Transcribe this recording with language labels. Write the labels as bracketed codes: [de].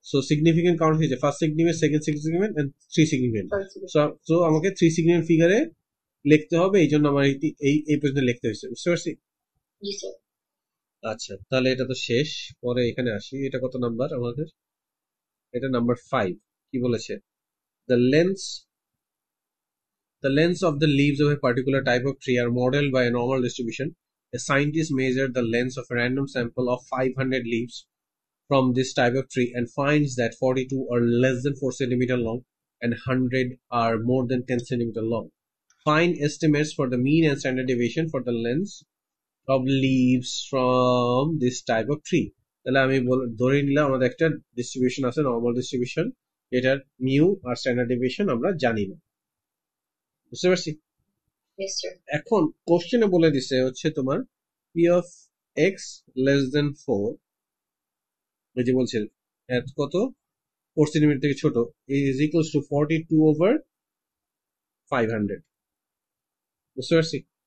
[bn] So significant count হয়েছে first significant, second significant and three significant. So আমাকে three significant ফিগারে লিখতে হবে, এই জন্য আমার এই পর্যন্ত লিখতে হয়েছে, বুঝতে পারছি? জি স্যার। আচ্ছা তাহলে এটা তো শেষ, পরে এখানে আসি, এটা কত নাম্বার আমাদের? এটা নাম্বার 5। কি বলেছে? [en] the lengths the lengths of the leaves of a particular type of tree are modeled by a normal distribution. A scientist measured the lengths of a random sample of 500 leaves from this type of tree and finds that 42 are less than 4 centimeter long and 100 are more than 10 centimeter long. Find estimates for the mean and standard deviation for the lengths of leaves from this type of tree. [bn] তাহলে আমি ধরে নিলাম আমাদের একটা distribution আছে, normal distribution, এটার mu আর standard deviation আমরা জানি না, বুঝতে পারছি? [en] Yes sir. [bn] এখন কোশ্চেনে বলে দিছে হচ্ছে তোমার P of x less than 4, এই যে বলছে এত কত 4 সেন্টিমিটার থেকে ছোট, ইজ ইকুয়ালস টু 42/500, বুঝতে পারছি?